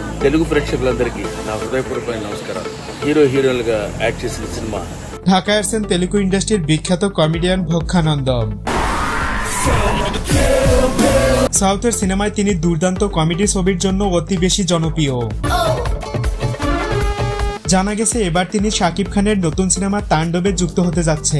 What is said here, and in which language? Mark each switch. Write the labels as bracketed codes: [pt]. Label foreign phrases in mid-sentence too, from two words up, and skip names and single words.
[te] తెలుగు ప్రేక్షకులందరికీ నా హృదయపూర్వకమైన నమస్కారం. హీరోలుగా యాక్ట్ చేసిన సినిమా [bn] ঢাকায় আসছেন তেলুগু ইন্ডাস্ট্রির বিখ্যাত কমেডিয়ান ভক্ষানন্দম। সাউথের সিনেমায় তিনি দুর্দান্ত কমেডি ছবির জন্য অতি বেশি জনপ্রিয়। জানা গেছে এবার তিনি শাকিব খানের নতুন সিনেমা তাণ্ডবে যুক্ত হতে যাচ্ছে।